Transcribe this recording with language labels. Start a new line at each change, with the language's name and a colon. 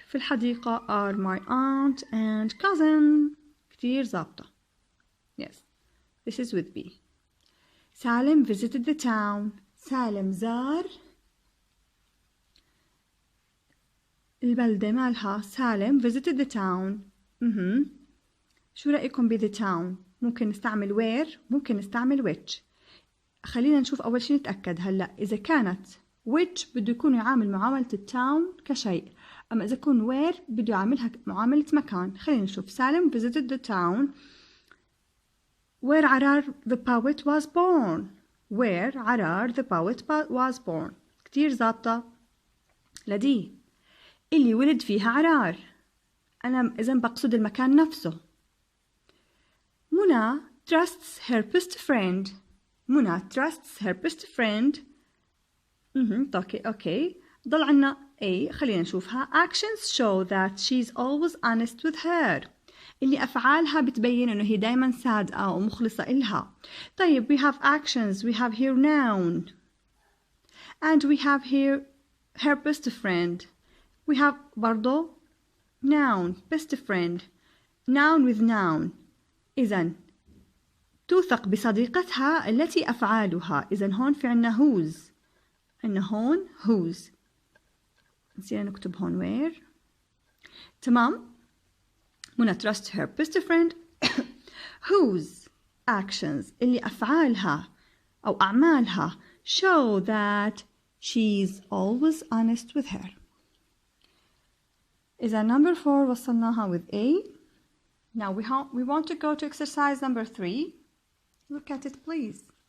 Arabic: في الحديقة
English: are my aunt and cousin.
Arabic: كتير ظابطة.
English: Yes. This is with B. Salim visited the town.
Arabic: سالم زار البلدة مالها.
English: سالم visited the town.
Arabic: شو رأيكم ب the town؟ ممكن نستعمل where. ممكن نستعمل which. خلينا نشوف أول شيء نتأكد هلأ إذا كانت which بده يكون يعامل معاملة التاون كشيء. أما إذا يكون where بده يعاملها معاملة مكان. خلينا نشوف.
English: سالم visited the town where عرار the poet was born. Where عرار the poet was born.
Arabic: كتير ظابطة لدي. اللي ولد فيها عرار. أنا إذن بقصد المكان نفسه.
English: منى trusts her best friend. منى trusts her best friend.
Arabic: اوكي ضل عنا A. خلينا نشوفها.
English: Actions show that she's always honest with her.
Arabic: اللي أفعالها بتبين إنه هي دايما صادقة ومخلصة إلها.
English: طيب we have actions. We have here noun. And we have here her best friend. We have
Arabic: برضو
English: noun. Best friend. Noun with noun.
Arabic: إذن توثق بصديقتها التي أفعالها. إذن هون في عنا whose. إن هون whose. نسينا نكتب هون where. تمام.
English: منى trust her best friend whose actions
Arabic: اللي أفعالها أو أعمالها
English: show that she's always honest with her. إذا number 4 وصلناها with A. Now we want to go to exercise number 3. Look at it please.